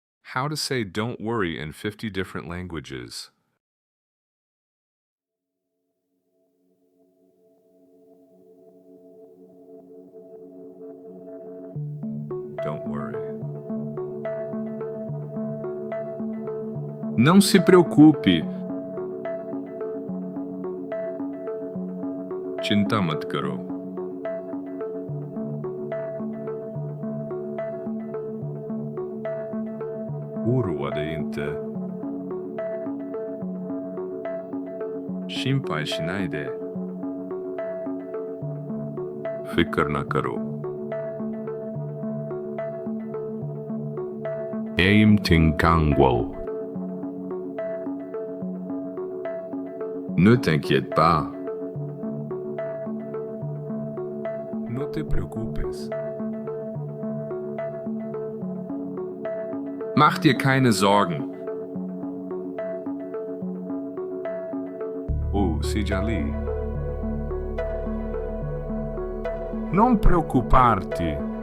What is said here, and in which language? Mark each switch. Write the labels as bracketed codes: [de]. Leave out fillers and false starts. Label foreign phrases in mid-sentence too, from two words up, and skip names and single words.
[en] How to say don't worry in 50 different languages. Don't worry. [pt] Não se preocupe. [hi] चिंता मत करो. [sv] Oroa dig inte. [ja] 心配しないで. [hi] फ़िक्र न करो. Aim Tinkangwo. [fr] Ne t'inquiète pas. [es] No te preocupes. [de] Mach dir keine Sorgen. [sw] Oh, Sijali. [it] Non preoccuparti.